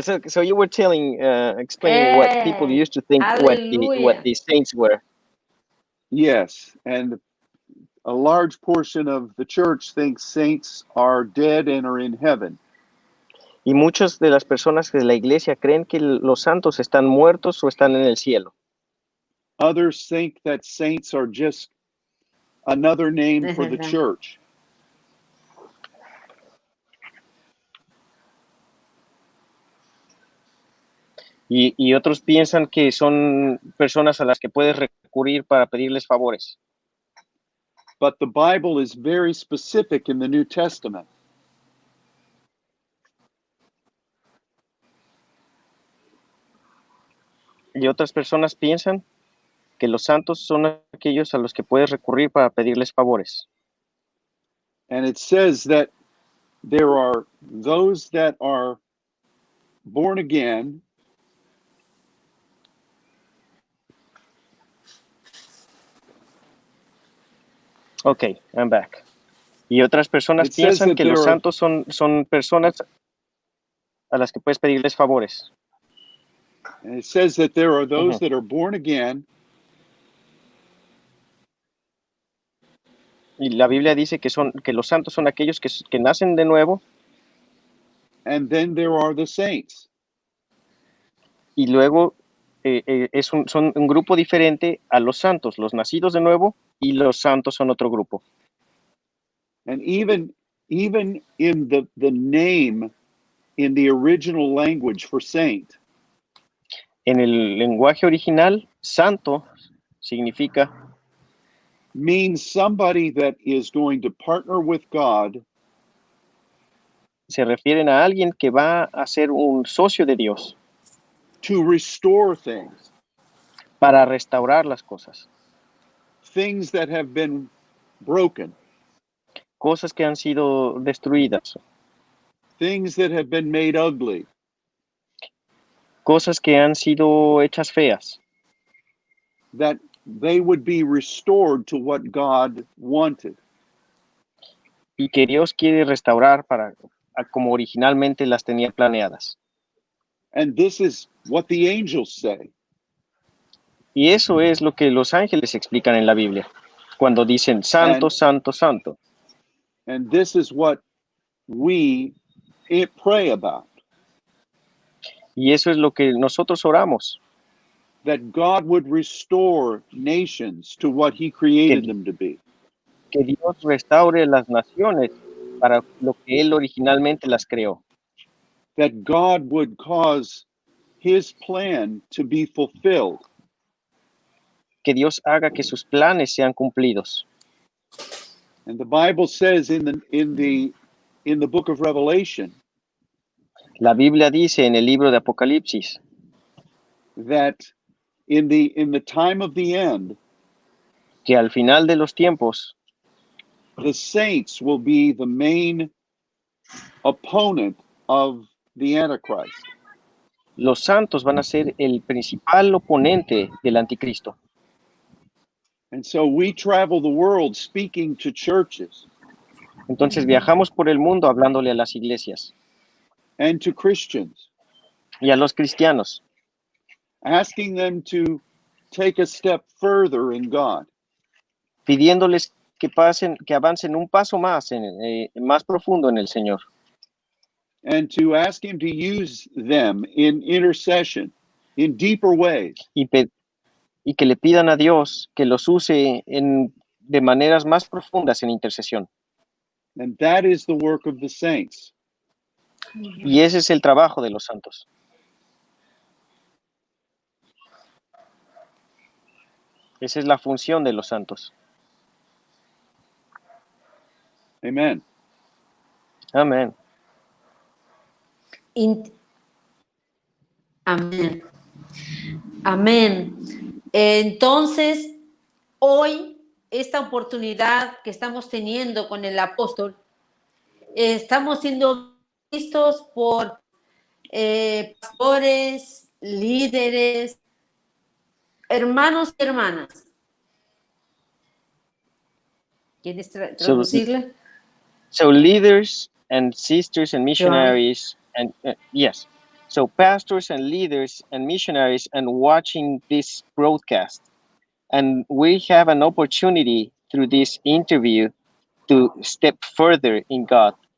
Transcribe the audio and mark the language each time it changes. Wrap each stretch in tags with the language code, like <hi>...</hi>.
<en>So you were explaining what people used to think what</en> <es>Aleluya.</es> <en>the saints were. Yes, and a large portion of the church thinks saints are dead and are in heaven.</en> <es>Y muchas de las personas de la iglesia creen que los santos están muertos o están en el cielo.</es> <en>Others think that saints are just another name</en> <es>Es</es> <en>for the</en> <es>verdad.</es> <en>church.</en> <es>Y otros piensan que son personas a las que puedes recurrir para pedirles favores.</es> <en>But the Bible is very specific in the New Testament.</en> <es>Y otras personas piensan que los santos son aquellos a los que puedes recurrir para pedirles favores.</es> <en>And it says that there are those that are born again, Ok, I'm back.</en> <es>Y otras personas</es> <en>It says</en> <es>piensan</es> <en>that</en> <es>que los</es> <en>there are-</en> <es>santos son personas a las que puedes pedirles favores.</es> <en>and it says that there are those that are born again,</en> <es>Y la Biblia dice que los santos son aquellos que nacen de nuevo,</es> <en>and then there are the saints.</en> <es>y luego son un grupo diferente a los santos, los nacidos de nuevo, y los santos son otro grupo.</es> <en>And even in the name in the original language for saint,</en> <es>En el lenguaje original, santo significa</es> <en>means somebody that is going to partner with God</en> <es>se refieren a alguien que va a ser un socio de Dios</es> <en>to restore things</en> <es>para restaurar las cosas,</es> <en>that have been broken,</en> <es>cosas que han sido destruidas,</es> <en>things that have been made ugly,</en> <es>cosas que han sido hechas feas,</es> <en>that they would be restored to what God wanted.</en> <es>y que Dios quiere restaurar como originalmente las tenía planeadas.</es> <en>And this is what the angels say.</en> <es>Y eso es lo que los ángeles explican en la Biblia, cuando dicen santo,</es> <en>And,</en> <es>santo, santo.</es> <en>and this is what we pray about,</en> <es>Y eso es lo que nosotros oramos,</es> <en>that God would restore nations to what he created</en> <es>que,</es> <en>them to be.</en> <es>que Dios restaure las naciones para lo que Él originalmente las creó.</es> <en>That God would cause his plan to be fulfilled.</en> <es>Que Dios haga que sus planes sean cumplidos.</es> <en>And the Bible says in the book of Revelation</en> <es>La Biblia dice en el libro de Apocalipsis</es> <en>that in the time of the end,</en> <es>que al final de los tiempos</es> <en>the saints will be the main opponent of the Antichrist.</en> <es>los santos van a ser el principal oponente del anticristo.</es> <en>And so we travel the world speaking to churches</en> <es>Entonces viajamos por el mundo hablándole a las iglesias</es> <en>and to Christians,</en> <es>y a los cristianos,</es> <en>asking them to take a step further in God.</en> <es>pidiéndoles que avancen un paso más, más profundo en el Señor.</es> <en>And to ask him to use them in intercession in deeper ways.</en> <es>Y que le pidan a Dios que los use de maneras más profundas en intercesión.</es> <en>And that is the work of the saints.</en> <es>Y ese es el trabajo de los santos. Esa es la función de los santos. Amen. Amén. Amén. Amén. Entonces, hoy, esta oportunidad que estamos teniendo con el apóstol, estamos siendo vistos por pastores, líderes, hermanos y hermanas. ¿Quieres traducirle?</es> <en>So leaders and sisters and missionaries and yes. So pastors and leaders and missionaries and watching this broadcast. And we have an opportunity through this interview to step further in God.</en>